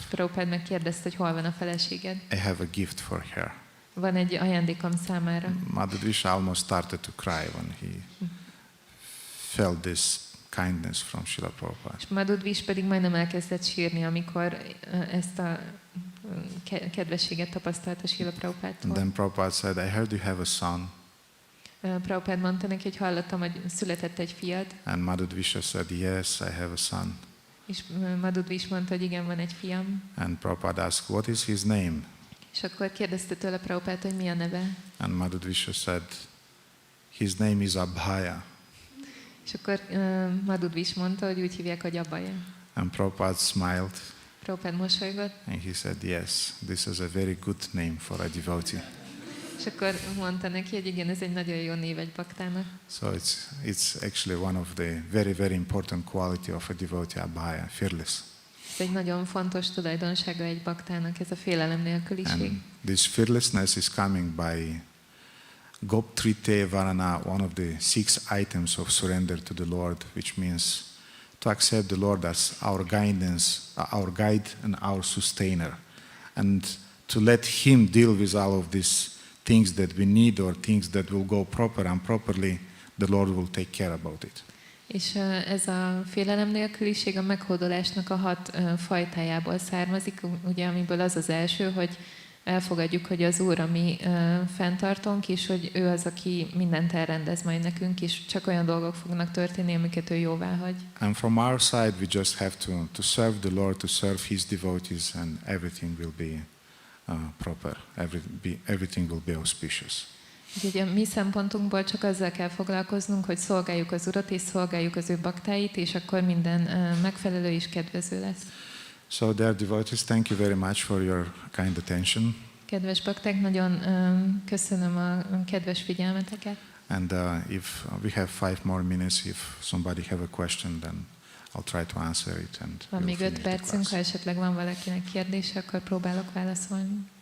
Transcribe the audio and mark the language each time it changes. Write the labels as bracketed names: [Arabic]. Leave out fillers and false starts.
[Hungarian] Prabhupada megkérdezte, hogy hol van a feleséged. [English] I have a gift for her. [Hungarian] Van egy ajándékom számára. [English] Madhudvisha almost started to cry when he felt this kindness from Srila Prabhupada. [Hungarian] És Madhudvish pedig majdnem elkezdett sírni, amikor ezt a kedvességet tapasztalta Srila Prabhupádtól. [English] And then Prabhupada said, I heard you have a son. [Hungarian] Prabhupád mondta neki, hogy hallottam, hogy született egy fiad. [English] And Madhudvisha said, yes, I have a son. [Hungarian] És Madhudvish mondta, hogy igen, van egy fiam. [English] And Prabhupada asked, what is his name? [Hungarian] És akkor kérdezte tőle Prabhupád, hogy mi a neve. [English] And Madhudvisha said, his name is Abhaya. [Hungarian] És akkor Madhudvish mondta, hogy úgy hívják, hogy Abhaya. [English] And Prabhupada smiled. [Hungarian] Prabhupád mosolygott. [English] And he said, yes, this is a very good name for a devotee. [Hungarian] És akkor mondta neki, hogy igen, ez egy nagyon jó név egy baktának. [English] So it's actually one of the very, very important quality of a devotee, Abhaya, fearless. [Hungarian] Ez egy nagyon fontos tulajdonsága egy baktának, ez a félelem nélküliség. [English] And this fearlessness is coming by Goptrite Varana, one of the 6 items of surrender to the Lord, which means to accept the Lord as our guidance, our guide and our sustainer, and to let Him deal with all of these things that we need or things that will go proper and properly, the Lord will take care about it. [Hungarian] És ez a félelem nélküliség a meghódolásnak a 6 fajtájából származik, ugye, amiből az az első, hogy elfogadjuk, hogy az Úr a mi fenntartónk, és hogy ő az, aki mindent elrendez majd nekünk, és csak olyan dolgok fognak történni, amiket ő jóvá hagy. [English] And from our side we just have to serve the Lord, to serve His devotees, and everything will be proper, everything will be auspicious. [Hungarian] Úgyhogy a mi szempontunkból csak azzal kell foglalkoznunk, hogy szolgáljuk az Urat, és szolgáljuk az ő baktáit, és akkor minden megfelelő és kedvező lesz. [English] So dear devotees, thank you very much for your kind attention. [Hungarian] Kedves bakták, nagyon köszönöm a kedves figyelmeteket. [English] And if we have 5 more minutes, if somebody have a question, then I'll try to answer it. And [Hungarian] van még 5 percünk, ha esetleg van valakinek kérdése, akkor próbálok válaszolni.